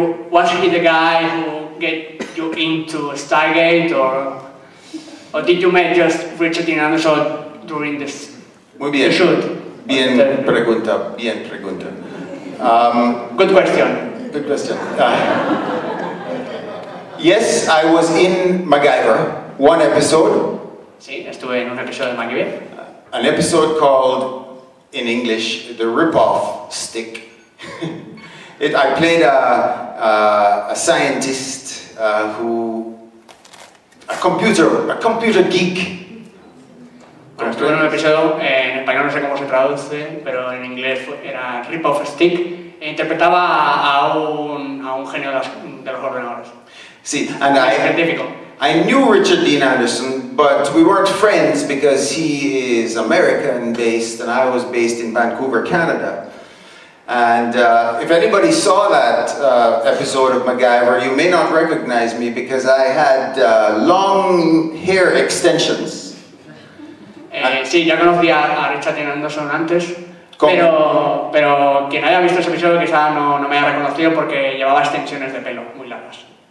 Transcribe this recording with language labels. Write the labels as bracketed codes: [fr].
[en] Was he the guy who get you into Stargate, or did you meet just Richard Dean Anderson during this? [es] Muy bien. [en] Shoot? [es] Bien pregunta. [en] Good question. Good question. Yes, I was in MacGyver, one episode. [es] Sí, estuve en un episodio de MacGyver. [en] An episode called, in English, The Rip-Off Stick. I played a scientist a computer geek. [es] Bueno, estuve en un episodio, en español no sé cómo se traduce, pero en inglés era Rip-Off Stick, e interpretaba a un genio de los ordenadores. Sí, and científico. [en] I knew Richard Dean Anderson, but we weren't friends because he is American-based and I was based in Vancouver, Canada. And if anybody saw that episode of MacGyver, you may not recognize me because I had long hair extensions. [es] Sí, ya conocía a Richard Dean Anderson antes, pero quien haya visto ese episodio quizá no me haya reconocido porque llevaba extensiones de pelo muy largas.